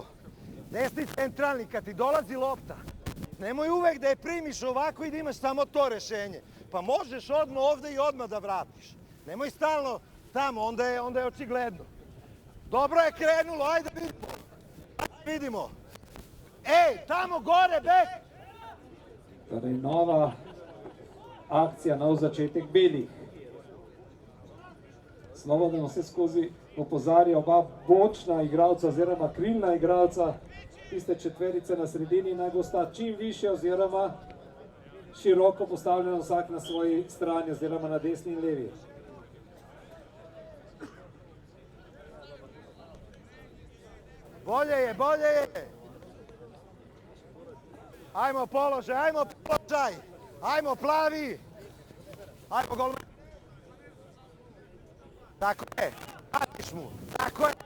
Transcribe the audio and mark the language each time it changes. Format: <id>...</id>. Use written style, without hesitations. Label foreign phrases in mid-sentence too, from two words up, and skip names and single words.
<sr>Desni centralni, kad ti dolazi lopta, nemoj uvek da je primiš ovako i da imaš samo to rešenje. Pa možeš odmah ovde i odmah da vratiš. Nemoj stalno tamo, onda je očigledno. Dobro je krenulo, ajde vidimo. Ajde vidimo. Ej, tamo gore, bek!</sr> <sl>Torej, nova akcija, nov začetek belih. Slobodan vse skozi opozarja oba bočna igralca oziroma krilna igralca, tiste četverice na sredini naj bosta čim više oziroma široko postavljena vsak na svoji strani oziroma na desni in levi.</sl> <sr>Bolje je, bolje je. Ajmo položaj, ajmo položaj. Ajmo plavi. Ajmo golman. Tako je. Vratiš mu. Tako je.</sr>